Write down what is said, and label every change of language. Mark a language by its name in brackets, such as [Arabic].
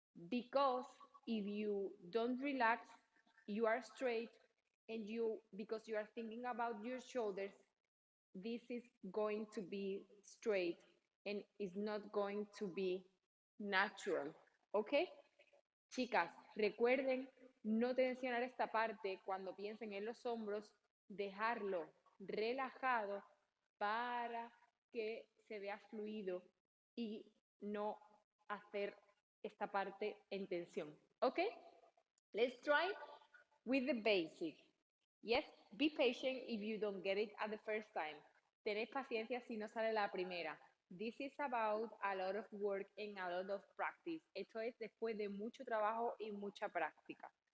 [English] Because if you don't relax, you are straight and because you are thinking about your shoulders, this is going to be straight and is not going to be natural. Okay? [Spanish] Chicas, recuerden no tensionar esta parte cuando piensen en los hombros, dejarlo relajado para que se vea fluido y no hacer esta parte en tensión. [English] ¿Ok? Let's try with the basic. Yes, be patient if you don't get it at the first time. [Spanish] Tened paciencia si no sale la primera. [English] This is about a lot of work and a lot of practice. [Spanish] Esto es después de mucho trabajo y mucha práctica.